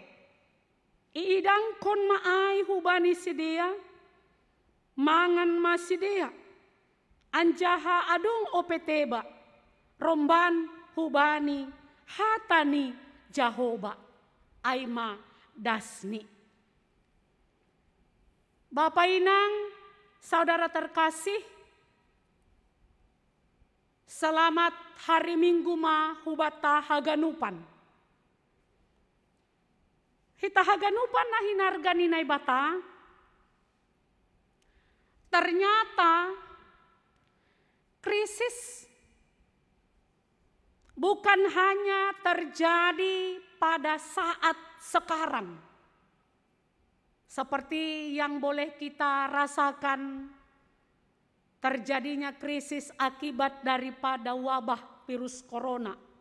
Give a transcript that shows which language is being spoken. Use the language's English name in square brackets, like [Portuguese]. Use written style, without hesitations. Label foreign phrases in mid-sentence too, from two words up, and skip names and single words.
[Batak Simalungun] Iidang kon maay hubani sidea, mangan ma sidea, anjaha adong ope teba, romban hubani hatani jahoba. Aima dasni. Bapak Inang, [Indonesian] saudara terkasih, selamat hari Minggu [Batak Simalungun] ma hubata haganupan. Hita haganupan na hinargani nai bata. [Indonesian] Ternyata krisis bukan hanya terjadi pada saat sekarang, seperti yang boleh kita rasakan terjadinya krisis akibat daripada wabah virus corona.